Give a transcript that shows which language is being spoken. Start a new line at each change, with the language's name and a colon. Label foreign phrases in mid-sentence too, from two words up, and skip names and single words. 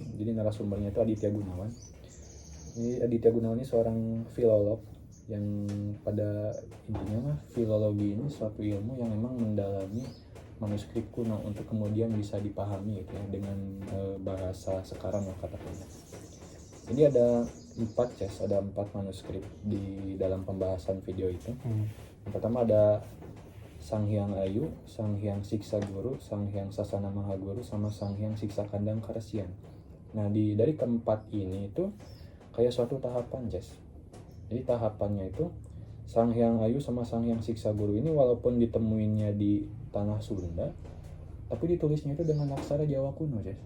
Indonesian: Jadi narasumbernya itu Aditya Gunawan. Ini Aditya Gunawan ini seorang filolog yang pada intinya mah filologi ini suatu ilmu yang emang mendalami manuskrip kuno untuk kemudian bisa dipahami gitu ya, dengan bahasa sekarang lah katakannya. Jadi ada 4 manuskrip di dalam pembahasan video itu. Yang pertama ada Sang Hyang Ayu, Sang Hyang Siksa Guru, Sang Hyang Sasana Mahaguru, sama Sang Hyang Siksa Kandang Karesian. Nah dari keempat ini itu kayak suatu tahapan Jess. Jadi tahapannya itu Sang Hyang Ayu sama Sang Hyang Siksa Guru ini walaupun ditemuinnya di tanah Sunda, tapi ditulisnya itu dengan aksara Jawa kuno Jess.